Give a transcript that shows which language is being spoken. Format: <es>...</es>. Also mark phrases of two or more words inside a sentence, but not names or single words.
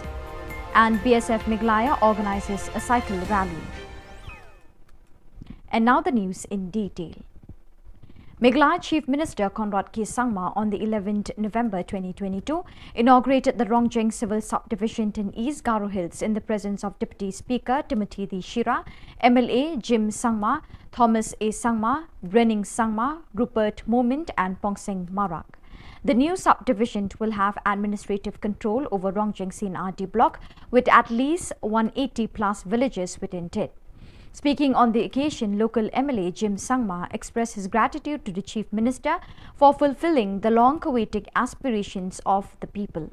<en>And BSF Meghalaya organizes a cycle rally. And now the news in detail. Meghalaya Chief Minister Conrad Kesangma on the 11th November 2022 inaugurated the Rongjeng Civil Subdivision in East Garo Hills in the presence of Deputy Speaker Timothy D. Shira, MLA Jim Sangma, Thomas A. Sangma, Brenning Sangma, Rupert Moment and Pongseng Marak. The new subdivision will have administrative control over Rongjeng CNRT block with at least 180 plus villages within it. Speaking on the occasion, local MLA Jim Sangma expressed his gratitude to the Chief Minister for fulfilling the long-awaited aspirations of the people.</en>